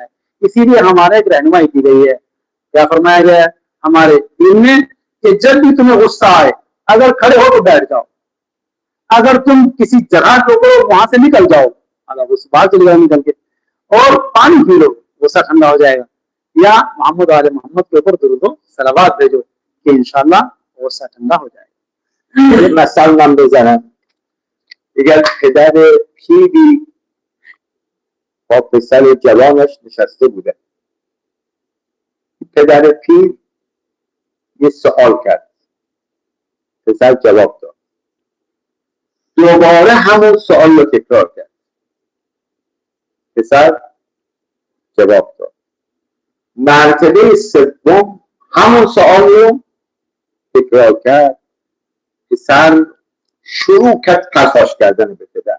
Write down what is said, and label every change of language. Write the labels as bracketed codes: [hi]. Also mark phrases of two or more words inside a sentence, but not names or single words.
[ur] اسی لیے ہمارے ایک رہنمائی کی گئی ہے، کیا فرمایا گیا ہے ہمارے دین میں کہ جب بھی تمہیں غصہ آئے، اگر کھڑے ہو تو بیٹھ جاؤ، اگر تم کسی جگہ کے اوپر وہاں سے نکل جاؤ، اگر اس باہر چلے جاؤ نکل کے، اور پانی پی لو، غصہ ٹھنڈا ہو جائے گا، یا محمد آل محمد کے اوپر درود صلوات بھیجو کہ انشاءاللہ غصہ ٹھنڈا ہو جائے گا. [fa] مثلا بزنم دیگر پدر پیری با پسر جوانش نشسته بودن. پدر پیر یه سوال کرد، پسر جواب داد، دوباره همون سوال رو تکرار کرد، پسر جواب داد، مرتبه سوم همون سوال رو تکرار کرد، پسر شروع کرد قصاش کردن به پدر.